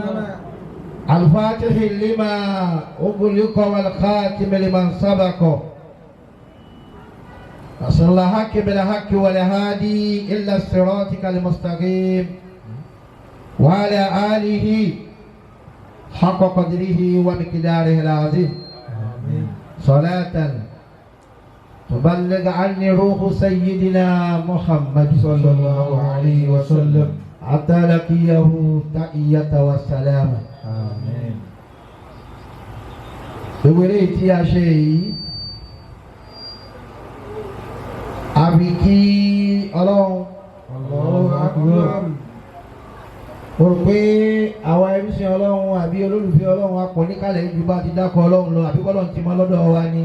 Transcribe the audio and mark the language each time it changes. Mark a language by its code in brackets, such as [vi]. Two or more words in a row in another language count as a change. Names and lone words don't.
[ar] الفاتح لما أغلق والخاتم لمن سبق وصلى الحق بالحق والهادي إلا صراطك المستقيم وعلى آله حق قدره ومقداره العظيم صلاة تبلغ عني روح سيدنا محمد صلى الله عليه وسلم حتى لقيه تحية والسلام آمين. [yo] ìwéré tí a ṣe yìí àbí kí ọlọ́run [ar] الله أكبر. [yo] mo rò pé àwa ẹrúsìn ọlọ́run àbí olólùfẹ́ ọlọ́run apọ̀ níkàlẹ̀ ibi bá ti dákọ̀ ọlọ́run lọ àbí kọ́lọ́run ti mọ́ lọ́dọ̀ wa ni.